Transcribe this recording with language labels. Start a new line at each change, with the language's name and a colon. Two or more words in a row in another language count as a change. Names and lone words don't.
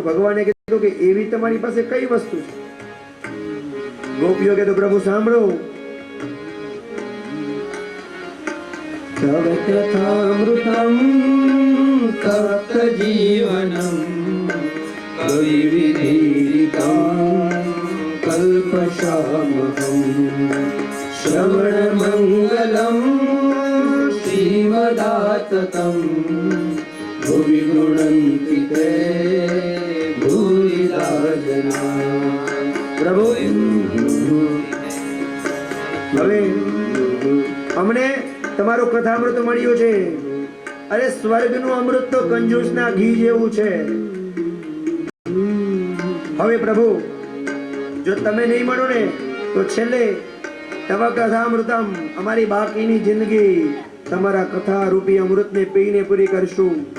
Gujarati: ભગવાને કીધું કે એવી તમારી પાસે કઈ વસ્તુ છે? ગોપીઓ કીધું, પ્રભુ સાંભળો,
Sanskrit: कथामृतम तप्त जीवनम कविविधितम कल्पशामहम श्रवण मंगलम श्री श्रीमदाततं भुवि गृह्णन्ति ते भूरिदा जना।
Gujarati: પ્રભુ હવે અમને તમારું કથામૃત મળ્યું છે. અરે સ્વર્ગનું અમૃત તો કંજૂસના ઘી જેવું છે. હવે પ્રભુ જો તમે નહીં મળો ને તો છેલ્લે
Sanskrit: तव कथामृतम
Gujarati: અમારી બાકીની જિંદગી તમારા કથા રૂપી અમૃતને પીને પૂરી કરશું.